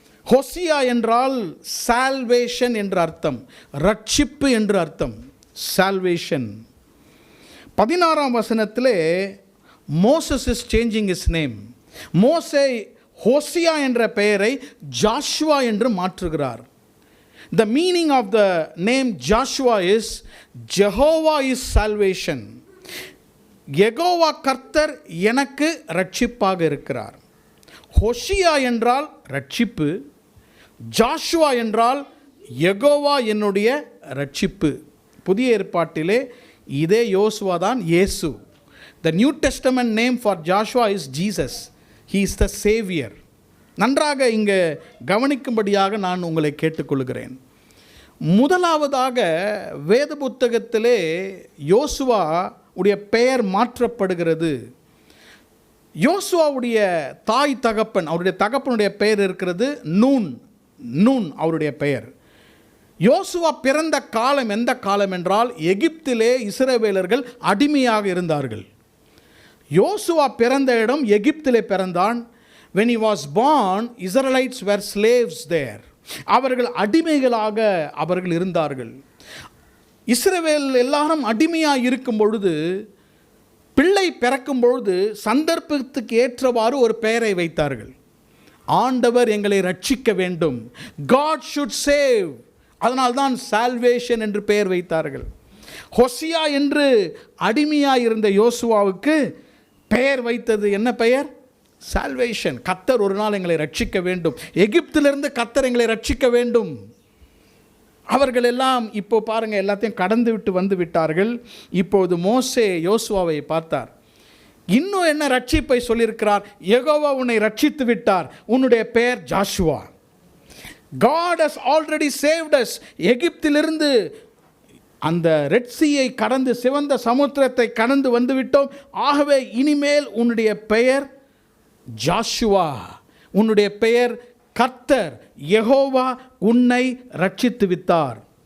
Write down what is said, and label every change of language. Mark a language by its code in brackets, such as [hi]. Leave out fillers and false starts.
[ta] Hosea என்றால் salvation என்று அர்த்தம், ரட்சிப்பு என்று அர்த்தம். சால்வேஷன். 16ஆம் வசனத்திலே [en] Moses is changing is name. [ta] மோசே ஹோசியா என்ற பெயரை ஜாஷுவா என்று மாற்றுகிறார். [en] The meaning of the name Joshua is Jehovah is salvation. [ta] Jehovah கர்த்தர் எனக்கு ரட்சிப்பாக இருக்கிறார். ஹோஷியா என்றால் ரட்சிப்பு, ஜாஷுவா என்றால் யெகோவா என்னுடைய ரட்சிப்பு. புதிய ஏற்பாட்டிலே இதே யோசுவா தான் இயேசு. [en] The New Testament name for Joshua is Jesus. He is the Savior. [ta] நன்றாக இங்கே கவனிக்கும்படியாக நான் உங்களை கேட்டுக்கொள்கிறேன். முதலாவதாக வேத புத்தகத்திலே யோசுவா உடைய பெயர் மாற்றப்படுகிறது. யோசுவாவுடைய தாய் தகப்பன், அவருடைய தகப்பனுடைய பெயர் இருக்கிறது நூன். நூன் அவருடைய பெயர். யோசுவா பிறந்த காலம் எந்த காலம் என்றால் எகிப்திலே இஸ்ரவேலர்கள் அடிமையாக இருந்தார்கள். யோசுவா பிறந்த இடம் எகிப்திலே பிறந்தான். [en] When he was born, Israelites were slaves there. [ta] அவர்கள் அடிமைகளாக அவர்கள் இருந்தார்கள். இஸ்ரவேல் எல்லாரும் அடிமையாக இருக்கும் பொழுது, பிள்ளை பிறக்கும் பொழுது சந்தர்ப்பத்துக்கு ஏற்றவாறு ஒரு பெயரை வைத்தார்கள். ஆண்டவர் எங்களை ரட்சிக்க வேண்டும், [en] God should save. [ta] அதனால்தான் சால்வேஷன் என்று பெயர் வைத்தார்கள். ஹோசியா என்று அடிமையாக இருந்த யோசுவாவுக்கு பெயர் வைத்தது என்ன பெயர்? சால்வேஷன். கர்த்தர் ஒரு நாள் எங்களை ரட்சிக்க வேண்டும், எகிப்திலிருந்து கர்த்தர் எங்களை ரட்சிக்க வேண்டும். அவர்கள் எல்லாம் இப்போ பாருங்கள், எல்லாத்தையும் கடந்து விட்டு வந்து விட்டார்கள். இப்போது மோசே யோசுவாவை பார்த்தார். இன்னும் என்ன ரட்சிப்பை சொல்லியிருக்கிறார்? யெகோவா உன்னை ரட்சித்து விட்டார், உன்னுடைய பெயர் Joshua. [en] God has already saved us. [ta] எகிப்திலிருந்து அந்த ரெட்சியை கடந்து சிவந்த சமுத்திரத்தை கடந்து வந்து விட்டோம். ஆகவே இனிமேல் உன்னுடைய பெயர் ஜாஷுவா, உன்னுடைய பெயர் கர்த்தர் யெகோவா உன்னை ரட்சித்து வித்தார்.